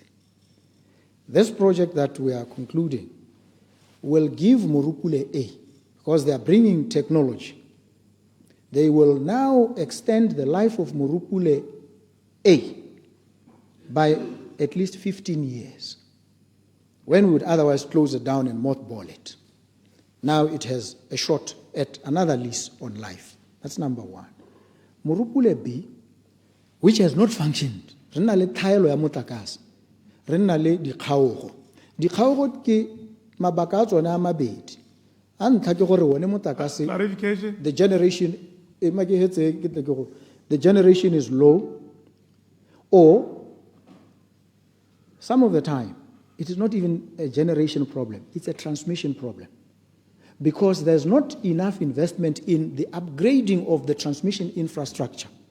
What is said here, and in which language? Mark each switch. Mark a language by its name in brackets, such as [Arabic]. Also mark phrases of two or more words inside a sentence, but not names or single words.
[English] This project that we are concluding will give Morupule A, because they are bringing technology, they will now extend the life of Morupule A by at least 15 years, when we would otherwise close it down and mothball it. Now it has a shot at another lease on life. That's number one. Morupule B, which has not functioned, [Tswana] re na le thaelo ya motlakase, re na le dikgaogo. Dikgaogo ke mabaka a tsona a mabedi. A ntlha ke gore one motlakase, [English] Clarification. the generation is low, or some of the time it is not even a generation problem, it's a transmission problem, because there's not enough investment in the upgrading of the transmission infrastructure.